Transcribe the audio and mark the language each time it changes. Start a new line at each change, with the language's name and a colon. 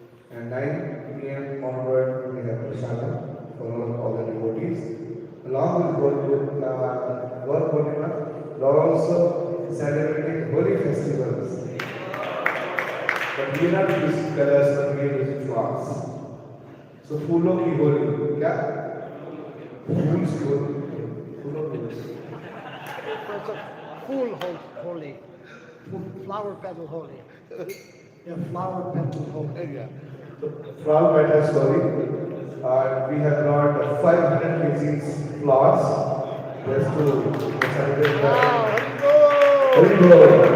English: And 9 p.m. onward we have Prashadam for all the devotees. Along with Gaur Purnima, we are also celebrating holy festivals. But we are not using colors, but we are using flowers.
Hindi: So फूलों की होली क्या? फूल की होली, फूलों की Holi.
English: It's a full holy, flower petal holy. Yeah, flower petal holy. Yeah. So flower petals holy. We have brought 500 kgs flowers just to celebrate the. Very good.